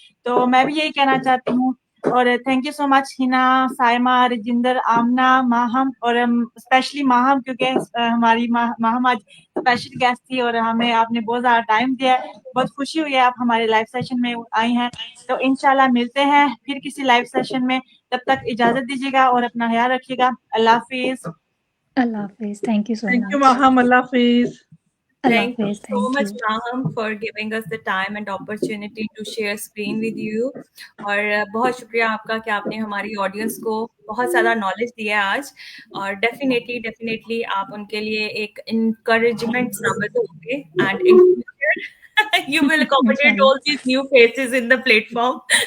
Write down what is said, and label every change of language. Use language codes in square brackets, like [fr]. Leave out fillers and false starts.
[hi] तो मैं भी यही कहना चाहती हूँ। और thank you so much Hina, Saima, Rajinder, आमना, माहम, और स्पेशली माहम, क्योंकि हमारी माहम आज स्पेशल गेस्ट थी और हमें आपने बहुत ज़्यादा टाइम दिया है। बहुत खुशी हुई है आप हमारे लाइव सेशन में आई हैं। तो इंशाल्लाह मिलते हैं फिर किसी लाइव सेशन में, तब तक इजाज़त दीजिएगा और अपना ख्याल रखिएगा। अल्लाह हाफिज़। अल्लाह हाफिज़। [en] thank you so thank you [hi] Maham, Allah Hafiz. [en] Thank you so much, Maham, for giving us the time and opportunity to share screen with you. [hi] और बहुत शुक्रिया आपका कि आपने हमारी ऑडियंस को बहुत ज़्यादा नॉलेज दिया आज, और डेफिनेटली आप उनके लिए एक encouragement साबित होंगे, [en] and in future you will accommodate all these new faces in the platform.